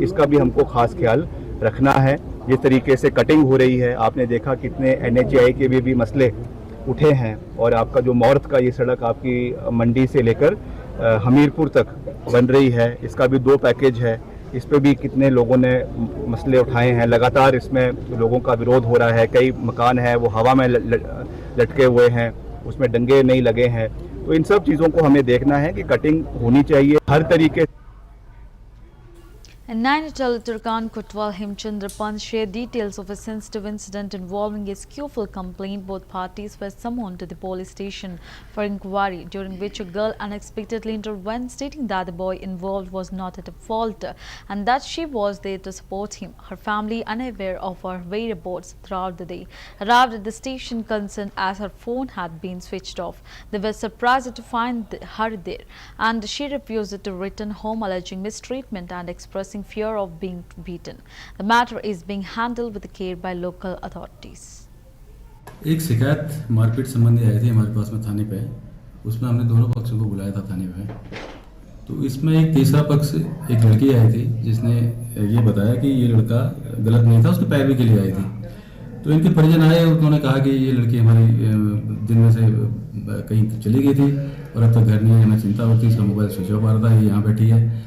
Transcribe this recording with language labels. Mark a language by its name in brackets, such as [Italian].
[Hindi] इसका भी हमको खास ख्याल रखना है। जिस तरीके से कटिंग हो रही है, आपने देखा कितने NHAI के भी मसले उठे हैं, और आपका जो मौर्थ का ये सड़क आपकी मंडी से लेकर हमीरपुर तक बन रही है, इसका भी 2 पैकेज है। इस पे भी कितने लोगों ने मसले उठाए हैं। लगातार इसमें लोगों का विरोध हो रहा है। कई मकान हैं वो हवा में लटके हुए हैं, उसमें डंगे नहीं लगे हैं। तो इन सब चीज़ों को हमें देखना है कि कटिंग होनी चाहिए हर तरीके। [English] In Nainital, Uttarakhand, Kotwal Hemchandra Pant shared details of a sensitive incident involving a skewful complaint. Both parties were summoned to the police station for inquiry, during which a girl unexpectedly intervened, stating that the boy involved was not at fault and that she was there to support him. Her family, unaware of her whereabouts throughout the day, arrived at the station concerned as her phone had been switched off. They were surprised to find her there, and she refused to return home, alleging mistreatment and expressing fear of being beaten. The matter is being handled with care by local authorities. [Hindi] एक शिकायत मारपीट संबंधी आई थी हमारे पास में थाने पे। उसमें हमने दोनों पक्षों को बुलाया था थाने पे। तो इसमें एक तीसरा पक्ष, एक लड़की आई थी जिसने ये बताया कि ये लड़का गलत नहीं था, उसके पैरवी के लिए आई थी। तो इनके परिजन आए, उन्होंने कहा कि ये लड़की हमारी दिन में से कहीं चली गई थी और अब तक घर नहीं है, हमें चिंता होती, इसका मोबाइल स्विच ऑफ आ रहा था, ये यहाँ बैठी है।